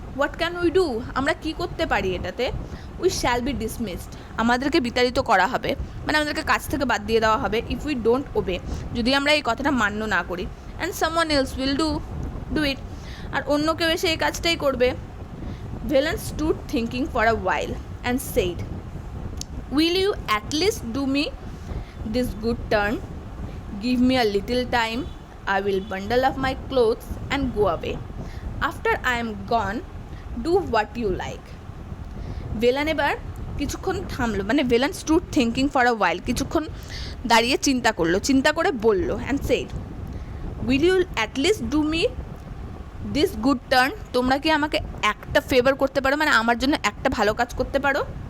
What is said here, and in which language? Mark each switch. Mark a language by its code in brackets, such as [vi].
[en] what can we do, [bn] আমরা কি করতে পারি এটাতে? [en] we shall be dismissed, [bn] আমাদেরকে বিতাড়িত করা হবে, মানে আমাদেরকে কাজ থেকে বাদ দিয়ে দেওয়া হবে, [en] if we don't obey, [bn] যদি আমরা এই কথাটা মান্য না করি, [en] and someone else will do it, [bn] আর অন্য কেউ এসে এই কাজটাই করবে। [en] Velan stood thinking for a while and said, will you at least do me this good turn, give me a little time, I will bundle up my clothes and go away, after I am gone do what you like। [bn] Velan এবার কিছুক্ষণ থামলো, মানে [en] Velan stood thinking for a while, [bn] কিছুক্ষণ দাঁড়িয়ে চিন্তা করলো, চিন্তা করে বলল, [en] and said, will you at least do me this good turn, [bn] তোমরা কি আমাকে একটা ফেভার করতে পারো, মানে আমার জন্য একটা ভালো কাজ করতে পারো।